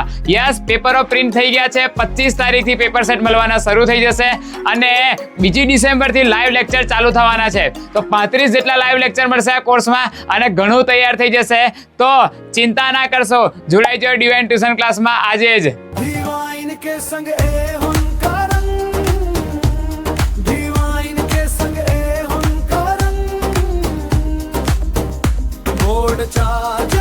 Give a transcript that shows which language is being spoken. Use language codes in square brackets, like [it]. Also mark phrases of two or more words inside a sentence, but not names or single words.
[gu] યસ, પેપરો પ્રિન્ટ થઈ ગયા છે. 25 તારીખથી પેપર સેટ મળવાના શરૂ થઈ જશે અને 2 ડિસેમ્બરથી લાઈવ લેક્ચર ચાલુ થવાના છે. તો 35 જેટલા લાઈવ લેક્ચર મળશે આ કોર્સમાં અને ઘણું તૈયાર થઈ જશે. તો ચિંતા ના કરશો, જોડાઈ જાઓ ડિવાઇન ટ્યુશન ક્લાસમાં આજે જ. [hi] डिवाइन के संग ए उनका रंग, डिवाइन के संग ए उनका रंग, बोर्ड चार